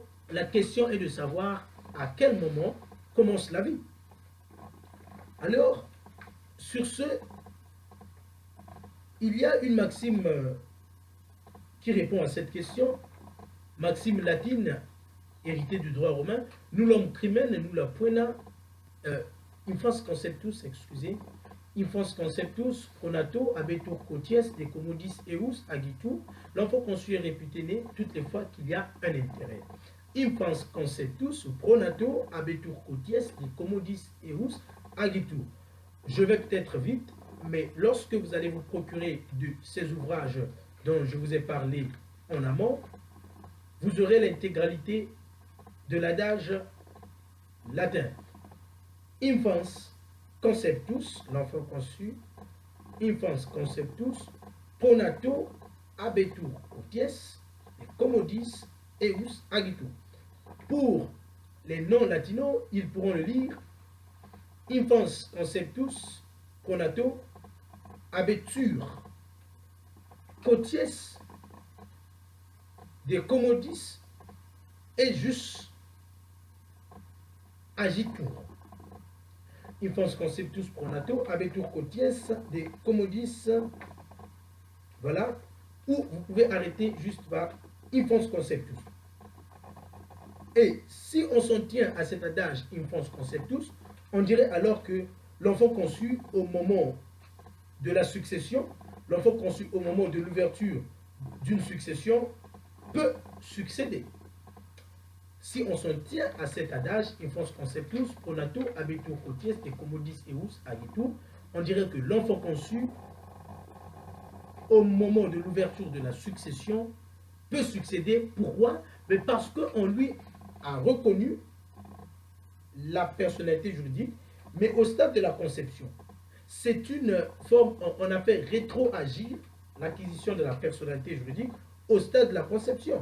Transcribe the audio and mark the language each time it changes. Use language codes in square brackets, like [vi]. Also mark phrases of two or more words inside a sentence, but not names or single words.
[fr] La question est de savoir à quel moment commence la vie. Alors, sur ce, il y a une maxime qui répond à cette question, maxime latine, héritée du droit romain, [la] nullum crimen nulla poena infans conceptus, excusez, infans conceptus pronato habetur quoties de commodis eus agitur, [fr] l'enfant conçu est réputé né toutes les fois qu'il y a un intérêt. [la] Infans conceptus pronato habetur quoties de commodis eus agitur. [fr] Je vais peut-être vite, mais lorsque vous allez vous procurer de ces ouvrages dont je vous ai parlé en amont, vous aurez l'intégralité de l'adage latin. [la] Infans conceptus, [fr] l'enfant conçu, [la] infans conceptus, pronato habetur quoties, et commodis eus agitur. [fr] Pour les non-latinos, ils pourront le lire [la] infans conceptus, pronato habetur quoties, de commodis ejus agitur. Infans conceptus pronato habetur quoties de commodis. [fr] Voilà. Ou vous pouvez arrêter juste par [la] infans conceptus. [fr] Et si on s'en tient à cet adage [la] infans conceptus, [fr] on dirait alors que l'enfant conçu au moment de la succession, l'enfant conçu au moment de l'ouverture d'une succession peut succéder. Si on s'en tient à cet adage, [la] infans conceptus, pronato habetur quoties de commodis eus agitur, [fr] on dirait que l'enfant conçu, au moment de l'ouverture de la succession, peut succéder. Pourquoi? Mais parce qu'on lui a reconnu la personnalité juridique, mais au stade de la conception. C'est une forme, on a fait rétroagir l'acquisition de la personnalité juridique au stade de la conception.